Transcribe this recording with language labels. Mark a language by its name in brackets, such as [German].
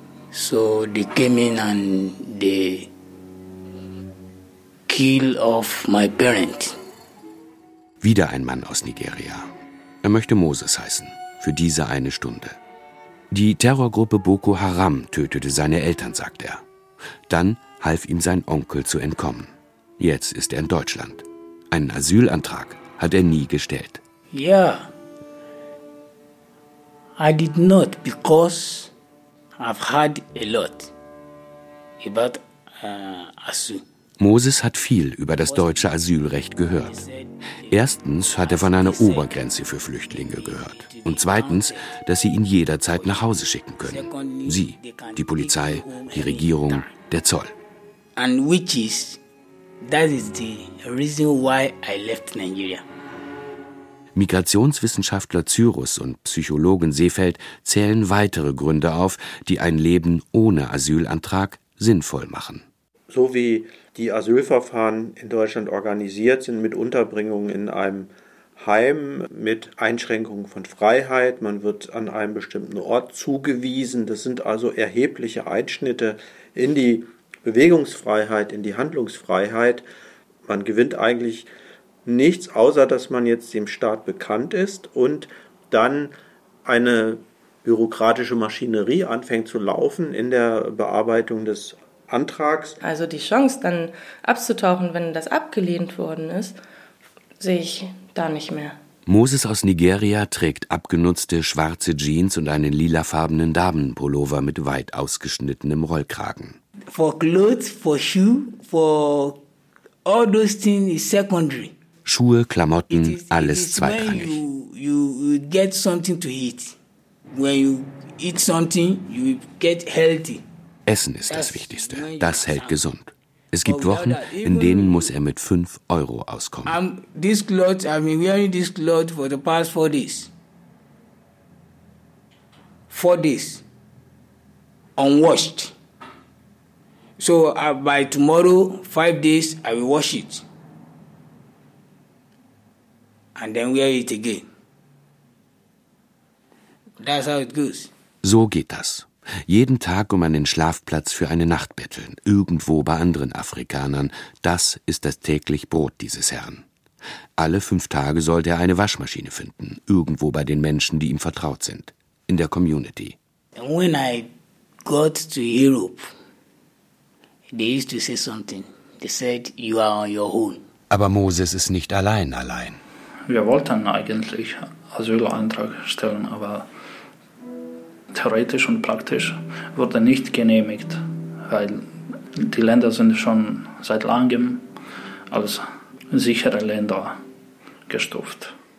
[English] So they came in and they kill off my parents. [German] Wieder ein Mann aus Nigeria. Er möchte Moses heißen, für diese eine Stunde. Die Terrorgruppe Boko Haram tötete seine Eltern, sagt er. Dann half ihm sein Onkel zu entkommen. Jetzt ist er in Deutschland. Einen Asylantrag hat er nie gestellt. Ja, [English] I did not because I've had a lot about asyl. [German] Moses hat viel über das deutsche Asylrecht gehört. Erstens hat er von einer Obergrenze für Flüchtlinge gehört. Und zweitens, dass sie ihn jederzeit nach Hause schicken können. Sie, die Polizei, die Regierung, der Zoll. [English] And which is, that is the reason why I left Nigeria. [German] Migrationswissenschaftler Cyrus und Psychologin Seefeld zählen weitere Gründe auf, die ein Leben ohne Asylantrag sinnvoll machen. So wie die Asylverfahren in Deutschland organisiert sind, mit Unterbringung in einem Heim, mit Einschränkungen von Freiheit, man wird an einem bestimmten Ort zugewiesen. Das sind also erhebliche Einschnitte in die Bewegungsfreiheit, in die Handlungsfreiheit. Man gewinnt eigentlich nichts, außer dass man jetzt dem Staat bekannt ist und dann eine bürokratische Maschinerie anfängt zu laufen in der Bearbeitung des Antrags. Also die Chance, dann abzutauchen, wenn das abgelehnt worden ist, sehe ich da nicht mehr. Moses aus Nigeria trägt abgenutzte schwarze Jeans und einen lilafarbenen Damenpullover mit weit ausgeschnittenem Rollkragen. [English] For clothes, for shoe, for all those things is secondary. [German] Schuhe, Klamotten, alles zweitrangig. [English] You get something to eat. When you eat something, you get healthy. [German] Essen ist das Wichtigste. Das hält gesund. Es gibt Wochen, in denen muss er mit 5 Euro auskommen. [English] I've been wearing this clothes for the past 4 days. 4 days. Unwashed. So by tomorrow, 5 days, I will wash it. And then wear it again. That's how it goes. [German] So geht das. Jeden Tag um einen Schlafplatz für eine Nacht betteln, irgendwo bei anderen Afrikanern, das ist das täglich Brot dieses Herrn. Alle 5 Tage sollte er eine Waschmaschine finden, irgendwo bei den Menschen, die ihm vertraut sind, in der Community. [English] When I got to Europe, they used to say something. They said, you are on your own. [German] Aber Moses ist nicht allein. Wir wollten eigentlich Asylantrag stellen, aber theoretisch und praktisch wurde nicht genehmigt, weil die Länder sind schon seit langem als sichere Länder gestuft.